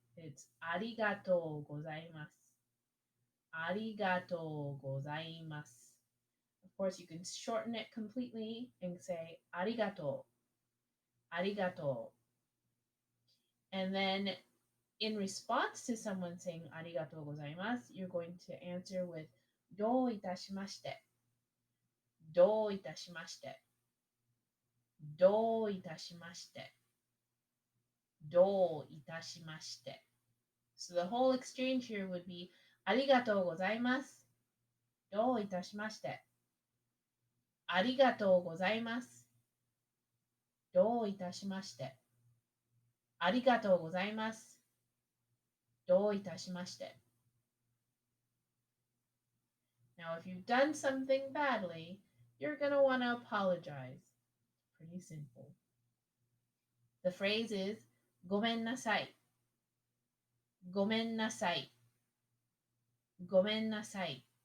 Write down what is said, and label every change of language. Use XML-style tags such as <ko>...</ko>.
<ja>It's ありがとうございます。ありがとうございます。</ja> <en>Of course, you can shorten it completely and say</en> <ja>ありがとう。ありがとう。</ja> <en>And then in response to someone saying</en> <ja>ありがとうございます,</ja> <en>you're going to answer with</en> <ja>どういたしまして。どういたしまして。どういたしまして。どういたしまして。</ja> <en>So the whole exchange here would be</en> <ja>ありがとうございます。どういたしまして。ありがとうございます。どういたしまして。ありがとうございます。どういたしまして。</ja> <en>Now, if you've done something badly, you're going to want to apologize. Pretty simple. The phrase is</en> <ja>ごめんなさい。ごめんなさい。ごめんなさい。</ja>